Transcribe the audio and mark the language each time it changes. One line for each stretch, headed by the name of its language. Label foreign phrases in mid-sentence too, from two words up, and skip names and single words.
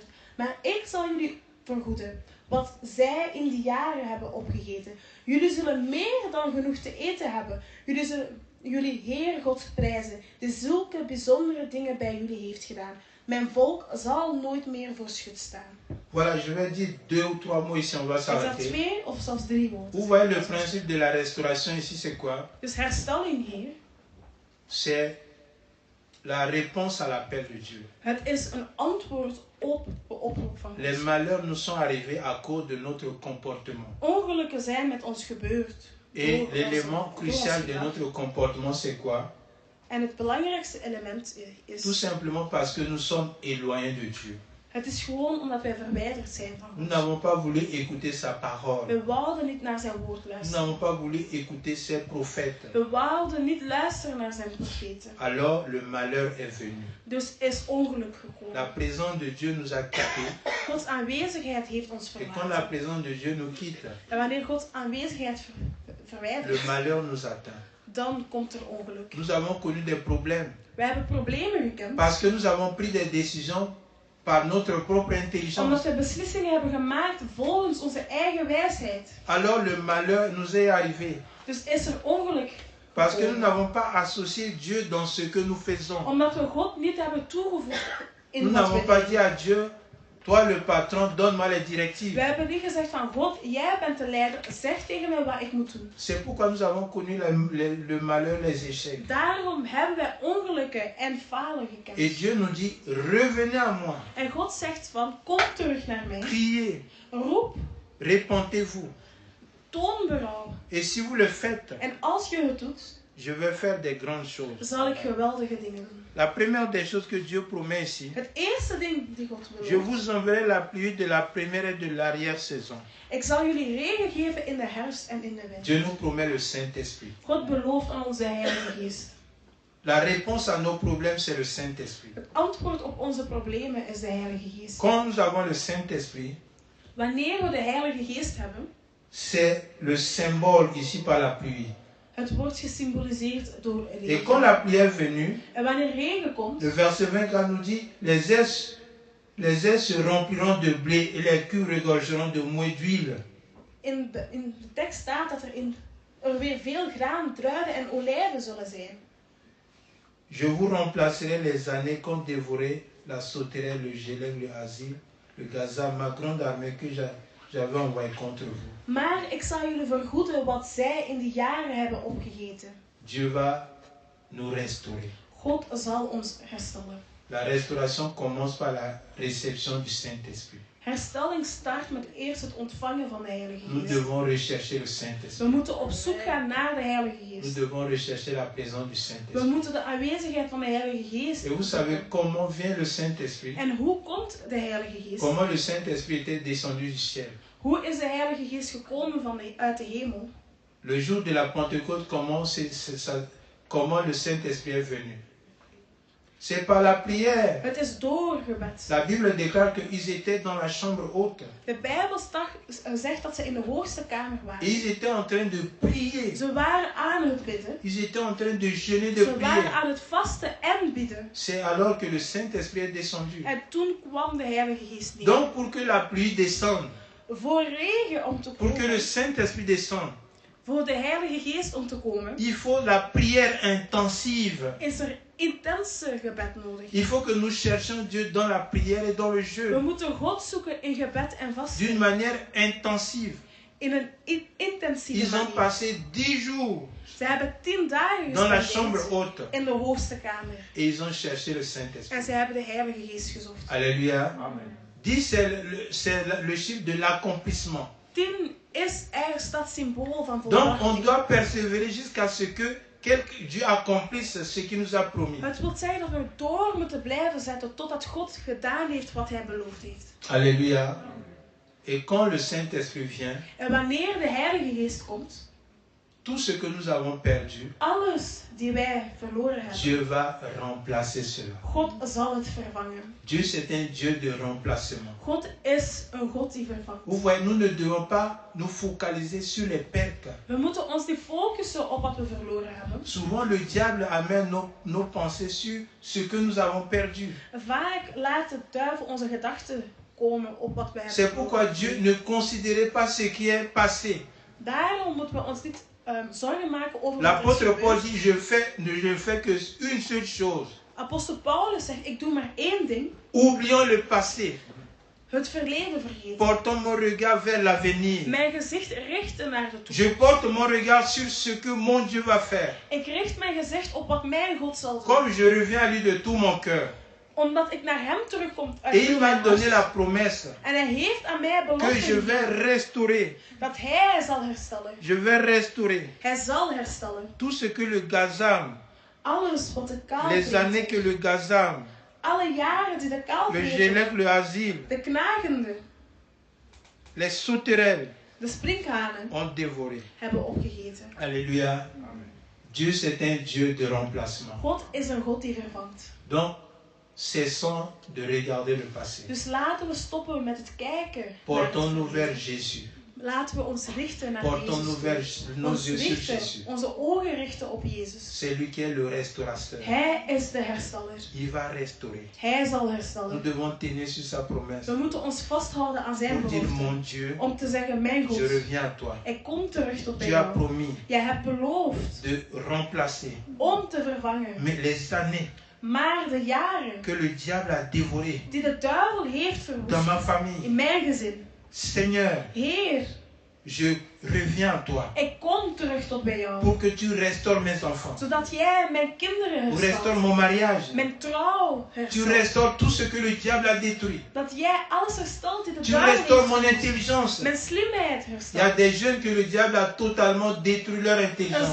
Dutch: Maar ik zal jullie vergoeden wat zij in die jaren hebben opgegeten. Jullie zullen meer dan genoeg te eten hebben. Jullie zullen jullie Heer God prijzen, die zulke bijzondere dingen bij jullie heeft gedaan. Mijn volk zal nooit meer voor schut staan.
French: Voilà, je vais dire 2 ou 3 mots ici, on va
Dutch: Ik zeg
French: s'arrêter.
Dutch: 2 of zelfs 3 woorden.
French: Vous voyez le principe de la restauration ici, c'est quoi?
Dutch: Dus herstelling hier,
French: C'est la réponse à l'appel de Dieu.
Dutch: het is een antwoord op de oproep van
French: Les
Dutch: God.
French: malheurs nous sont arrivés à cause de notre comportement.
Dutch: Ongelukken zijn met ons gebeurd.
French: Et
Dutch: Door
French: l'élément
Dutch: ons
French: crucial de
Dutch: gedrag.
French: notre comportement, c'est quoi?
Dutch: En het belangrijkste element
French: Tout
Dutch: is,
French: simplement parce que nous sommes éloignés de Dieu.
Dutch: het is gewoon omdat wij verwijderd zijn van
French: Nous
Dutch: God.
French: n'avons pas voulu écouter sa parole.
Dutch: We wouden niet naar zijn woord
French: Nous
Dutch: luisteren.
French: n'avons pas voulu écouter ses prophètes.
Dutch: We wouden niet luisteren naar zijn profeten.
French: Alors le malheur est venu.
Dutch: Dus is ongeluk
French: La
Dutch: gekomen.
French: présence de Dieu nous a quittés.
Dutch: Gods aanwezigheid heeft ons
French: Et quand la
Dutch: verlaten.
French: présence de Dieu nous quitte,
Dutch: En wanneer Gods aanwezigheid
French: le
Dutch: verwijdert,
French: malheur nous atteint.
Dutch: dan komt er ongeluk.
French: Nous avons connu des problèmes
Dutch: Wij hebben problemen gekend.
French: parce que nous avons pris des décisions par notre propre intelligence.
Dutch: Omdat we beslissingen hebben gemaakt volgens onze eigen wijsheid.
French: Alors le malheur nous est arrivé
Dutch: Dus is er ongeluk.
French: parce que nous n'avons pas associé Dieu dans ce que nous faisons.
Dutch: Omdat we God niet hebben toegevoegd in
French: Nous
Dutch: wat
French: n'avons
Dutch: we
French: pas
Dutch: doen.
French: dit à Dieu, toi le patron, donne-moi les
Dutch: We
French: directives.
Dutch: hebben niet gezegd van God, jij bent de leider, zeg tegen mij wat ik moet doen.
French: C'est pourquoi nous avons connu le malheur, les échecs.
Dutch: Daarom hebben wij ongelukken en falen
French: Et
Dutch: gekend.
French: Dieu nous dit, revenez à moi,
Dutch: En God zegt van, kom terug naar mij.
French: priez,
Dutch: Roep,
French: repentez-vous.
Dutch: toon berouw.
French: Et si vous le faites,
Dutch: En als je het doet,
French: je vais faire des grandes choses.
Dutch: zal ik geweldige dingen doen.
French: La première des choses que Dieu promet ici,
Dutch: Het eerste ding die God
French: je
Dutch: belooft.
French: vous enverrai la pluie de la première et de l'arrière-saison.
Dutch: Ik zal jullie regen geven in de herfst en in de winter.
French: Dieu nous promet le Saint-Esprit.
Dutch: God belooft aan onze Heilige Geest.
French: La réponse à nos problèmes, c'est le Saint-Esprit.
Dutch: Het antwoord op onze problemen is de Heilige Geest.
French: Quand nous avons le Saint-Esprit,
Dutch: Wanneer we de Heilige Geest hebben,
French: c'est le symbole ici par la pluie.
Dutch: het wordt gesymboliseerd door
French: Et quand la
Dutch: regen.
French: pluie est venue,
Dutch: En wanneer regen komt,
French: le verset 24 nous dit, les airs se rempliront de blé et les culs regorgeront de mouets d'huile.
Dutch: in de tekst staat dat er weer veel graan, druiven en olijven zullen zijn.
French: Je vous remplacerai les années qu'ont dévoré la sauterelle, le gélène, le asile, le gazelle, ma grande armée que j'avais envoyée contre vous.
Dutch: Maar ik zal jullie vergoeden wat zij in die jaren hebben opgegeten.
French: Dieu va nous restaurer.
Dutch: God zal ons herstellen.
French: La restauration commence par la réception du Saint-Esprit.
Dutch: Herstelling start met eerst het ontvangen van de Heilige
French: Nous
Dutch: Geest.
French: devons rechercher le
Dutch: We
French: Saint-Esprit.
Dutch: moeten op zoek gaan naar de Heilige
French: Nous
Dutch: Geest.
French: devons rechercher la présence du
Dutch: We
French: Saint-Esprit.
Dutch: moeten de aanwezigheid van de Heilige Geest.
French: Et vous savez comment vient le Saint-Esprit?
Dutch: En hoe komt de Heilige Geest?
French: Comment le Saint-Esprit était descendu du ciel?
Dutch: Hoe is de Heilige Geest gekomen uit de hemel?
French: Le jour de la Pentecôte, comment le Saint-Esprit est venu? C'est par la prière.
Dutch: Het is door gebed.
French: La Bible déclare qu'ils étaient dans la chambre haute.
Dutch: De Bijbel zegt dat ze in de hoogste kamer
French: Et
Dutch: waren.
French: ils étaient en train de prier.
Dutch: Ze waren aan het bidden.
French: Ils étaient en train de jeûner, de
Dutch: Ze
French: prier.
Dutch: waren aan het vasten en bidden.
French: C'est alors que le Saint-Esprit est descendu.
Dutch: En toen kwam de Heilige Geest neer.
French: Donc pour que la pluie descende,
Dutch: Voor regen om te
French: pour que le
Dutch: komen.
French: Saint-Esprit descende,
Dutch: Voor de Heilige Geest om te komen.
French: il faut la prière intensive.
Dutch: Is er intense gebed nodig.
French: Il faut que nous cherchions Dieu dans la prière et dans le
Dutch: We
French: jeûne.
Dutch: moeten God zoeken in gebed en vasten.
French: D'une manière intensive.
Dutch: in een intensieve
French: Ils ont
Dutch: manier.
French: passé 10 jours
Dutch: Ze hebben 10 dagen
French: dans la
Dutch: gespendeerd
French: chambre haute
Dutch: in de hoogste kamer.
French: et ils ont cherché le Saint-Esprit.
Dutch: En ze hebben de Heilige Geest gezocht.
French: Alléluia.
Dutch: Amen.
French: 10, c'est le chiffre de l'accomplissement.
Dutch: 10 is ergens dat symbool van
French: Donc, on
Dutch: volbracht.
French: doit persévérer jusqu'à ce que Dieu accomplisse ce qu'il nous a promis.
Dutch: Het wil zeggen dat we door moeten blijven zetten totdat God gedaan heeft wat hij beloofd heeft.
French: Alléluia. Et quand le Saint-Esprit vient,
Dutch: En wanneer de Heilige Geest komt,
French: tout ce que nous avons perdu,
Dutch: alles die wij verloren hebben,
French: Dieu va remplacer cela.
Dutch: God zal het vervangen.
French: Dieu, c'est un Dieu de remplacement.
Dutch: God is een God die vervangt.
French: Vous voyez, nous ne devons pas nous focaliser sur les pertes.
Dutch: We moeten ons niet focussen op wat we verloren hebben.
French: Souvent, le diable amène nos pensées sur ce que nous avons perdu.
Dutch: Vaak laat de duivel onze gedachten komen op wat wij hebben
French: C'est pourquoi
Dutch: verloren.
French: Dieu ne considérait pas ce qui est passé.
Dutch: Daarom moeten we ons niet zorgen maken over wat er is
French: L'apôtre Paul
Dutch: gebeurd.
French: dit, je fais que une seule chose.
Dutch: Apostel Paulus zegt, ik doe maar één ding.
French: Oublions le passé.
Dutch: Het verleden vergeten.
French: Portons mon regard vers l'avenir.
Dutch: Mijn gezicht richten naar de toekomst.
French: Je porte mon regard sur ce que mon Dieu va faire.
Dutch: Ik richt mijn gezicht op wat mijn God zal doen.
French: Comme je reviens à lui de tout mon cœur.
Dutch: Omdat ik naar hem terugkom uit
French: Et il
Dutch: heel
French: m'a
Dutch: mijn
French: donné
Dutch: hart.
French: la promesse
Dutch: En hij heeft aan mij
French: que
Dutch: belofte
French: je
Dutch: gegeven
French: vais restaurer.
Dutch: dat hij zal herstellen.
French: Je vais restaurer
Dutch: Hij zal herstellen.
French: tout ce que le gazam,
Dutch: Alles wat de kou
French: les années
Dutch: vreet.
French: que le gazam,
Dutch: Alle jaren die de kou
French: le
Dutch: vreten.
French: gélèque, le asile,
Dutch: De knagende.
French: les sauterelles
Dutch: De sprinkhanen
French: ont dévoré.
Dutch: hebben opgegeten.
French: Alléluia. Dieu, c'est un Dieu de remplacement.
Dutch: God is een God die vervangt.
French: Donc, cessons de regarder le passé.
Dutch: Dus laten we stoppen met het kijken. naar
French: Portons-nous
Dutch: het
French: vers
Dutch: verleden.
French: Jésus.
Dutch: Laten we ons richten naar
French: Portons-nous
Dutch: Jezus.
French: vers
Dutch: toe.
French: nos
Dutch: Ons
French: yeux sur
Dutch: richten,
French: Jésus.
Dutch: onze ogen richten op Jezus.
French: C'est lui qui est le restaurateur.
Dutch: Hij is de hersteller.
French: Il va restaurer.
Dutch: Hij zal
French: Nous
Dutch: herstellen.
French: devons tenir sur sa promesse.
Dutch: We moeten ons vasthouden aan zijn
French: Pour dire,
Dutch: belofte.
French: mon Dieu,
Dutch: Om te zeggen, mijn God,
French: je reviens à toi.
Dutch: ik kom terug tot bij
French: Tu as
Dutch: jou.
French: promis
Dutch: Jij hebt beloofd
French: de remplacer
Dutch: om te vervangen.
French: mais les années
Dutch: Maar de jaren
French: que le diable a dévorées
Dutch: die de duivel heeft
French: dans ma
Dutch: verwoest
French: famille.
Dutch: in mijn gezin.
French: Seigneur,
Dutch: Heer,
French: je reviens à toi
Dutch: ik kom terug tot bij jou.
French: pour que tu restaures mes enfants.
Dutch: Zodat jij mijn kinderen
French: Pour restaurer
Dutch: herstelt.
French: mon mariage.
Dutch: Mijn trouw
French: Tu
Dutch: herstelt.
French: restaures tout ce que le diable a détruit.
Dutch: Dat jij alles herstelt die de
French: Tu
Dutch: duivel
French: restaures
Dutch: heeft
French: mon
Dutch: verwoest.
French: intelligence.
Dutch: Mijn slimheid
French: Il y a
Dutch: herstelt.
French: des jeunes que le diable a totalement détruit leur
Dutch: Er
French: intelligence.